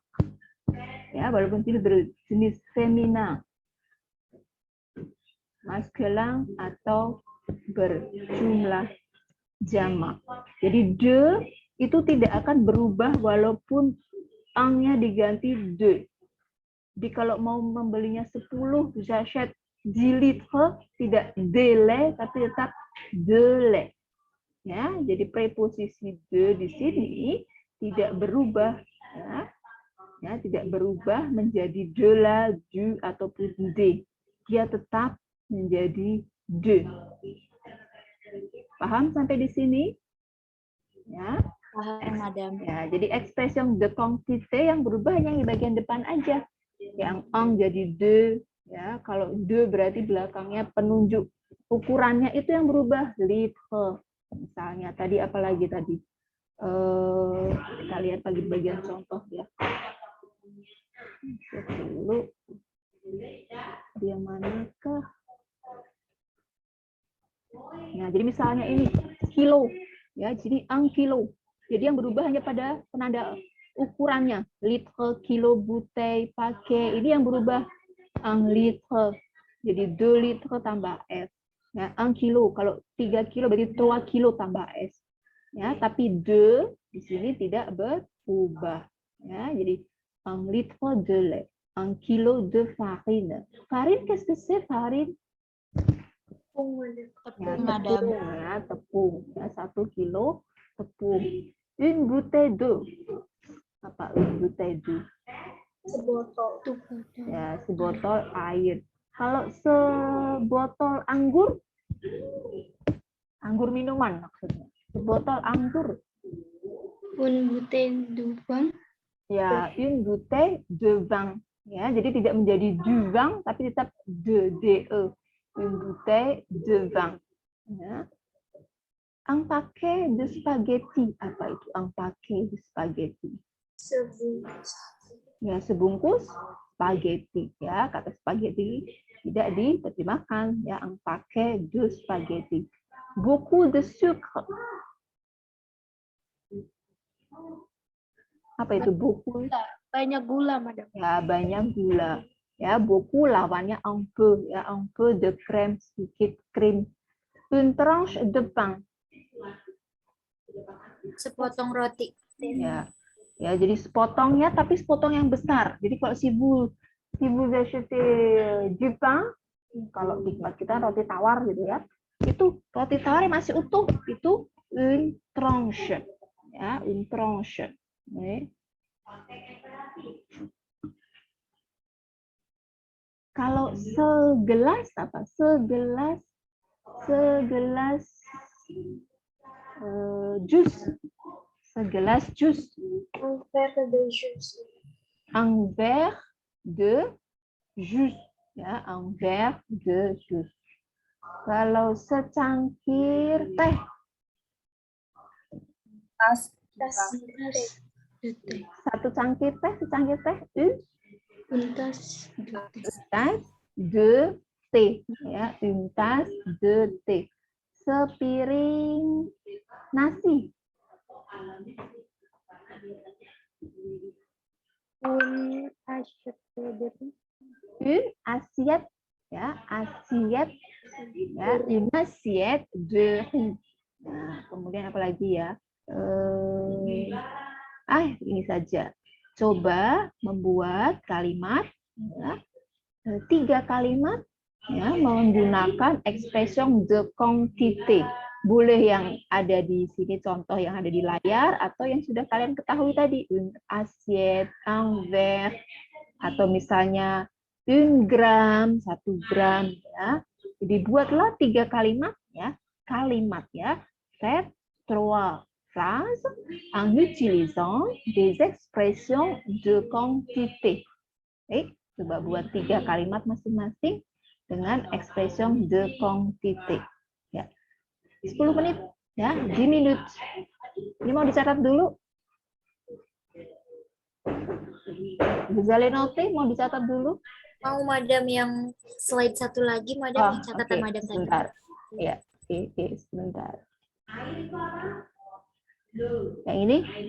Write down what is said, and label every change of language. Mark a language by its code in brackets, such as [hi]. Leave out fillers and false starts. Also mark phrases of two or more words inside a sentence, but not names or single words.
[id] Ya, walaupun tidak berjenis femina, maskulin atau berjumlah jamak. Jadi de itu tidak akan berubah walaupun ang-nya diganti de. Jadi kalau mau membelinya 10 [fr] j'achète 10 litres, [id] tidak [fr] de lait [id] tapi tetap [fr] de lait. [id] Ya, jadi preposisi de di sini tidak berubah ya, tidak berubah menjadi [fr] de la, du [id] ataupun de. Dia tetap menjadi de. Paham sampai di sini? Ya. Paham, Madam. Ya, jadi [fr] expression de quantité [id] yang berubah hanya di bagian depan aja. Yang ang jadi de, ya. Kalau de berarti belakangnya penunjuk ukurannya itu yang berubah, litre. Misalnya tadi apalagi tadi? Kita lihat lagi bagian contoh ya. Cek dulu. Dia manakah? Nah, jadi misalnya ini kilo, ya. Jadi ang kilo. Jadi yang berubah hanya pada penanda ukurannya. [fr] Litre, kilo, bouteille, paquet. [id] Ini yang berubah ang litre. Jadi 2 litre tambah S. Ya, 1 kilo. Kalau 3 kilo berarti 3 kilo tambah S. Ya, tapi 2 di sini tidak berubah. Ya, jadi [fr] 1 litre de lait, 1 kilo de farine. Farine, qu'est-ce que c'est farine? [id] Tepung, Tepung, ya, tepung. Ya, 1 kilo tepung. [fr] Une bouteille d'eau. Apa une bouteille d'eau? [id] Sebotol. Ya, sebotol air. Kalau sebotol anggur, anggur minuman maksudnya. Sebotol anggur. [fr] Une bouteille de vin. Ya, une bouteille de vin. [id] Ya, jadi tidak menjadi [fr] du vin, [id] tapi tetap de. [fr] Une bouteille de vin. Ya. Un paquet de spaghetti. [id] Apa itu [fr] un paquet de spaghetti? [id] Sebungkus. Ya, sebungkus spaghetti. Ya, kata spaghetti tidak diterjemahkan. Ya, [fr] un paquet de spaghetti. Beaucoup de sucre. [id] Apa itu beaucoup? Banyak gula, Madam. Ya, banyak gula. Ya, beaucoup lawannya [fr] un peu. Ya, un peu de crème, [id] sedikit krim. [fr] Une tranche de pain. [id] Sepotong roti. Ya, ya, jadi sepotongnya, tapi sepotong yang besar. Jadi kalau [fr] si vous achetez du pain, [id] kalau di tempat kita roti tawar gitu ya, itu roti tawarnya masih utuh, itu [fr] une tranche. Ya, une tranche. [id] Oke. Kalau segelas apa? Segelas jus. Segelas jus. [fr] Un verre de jus. Un verre de jus. Ya, un verre de jus. [id] Kalau secangkir teh. Tas. Satu cangkir teh, secangkir teh. [fr] Une tasse de thé. Ya, une tasse de thé. [id] Sepiring nasi. [fr] Une assiette de riz. Une assiette, ya, assiette, ya, une assiette de riz. [id] Nah, kemudian apa lagi ya? Ini saja. Coba membuat kalimat, ya, 3 kalimat, ya, menggunakan [fr] expression de quantité. [id] Boleh yang ada di sini, contoh yang ada di layar, atau yang sudah kalian ketahui tadi, [fr] une assiette, un verre, [id] atau misalnya 1 gram, 1 gram, ya. Jadi buatlah 3 kalimat, ya, [fr] Faites 3 phrases en utilisant des expressions de quantité. [id] Baik, coba buat 3 kalimat masing-masing dengan [fr] expression de quantité. [id] Ya. 10 menit, ya, 10 minutes. Ini mau dicatat dulu. [fr] Vous allez noter, [id] mau dicatat dulu? Mau, Madam, yang slide satu lagi, Madam, catatan Madam tadi. Sebentar. Ya, oke, sebentar. Yang ini?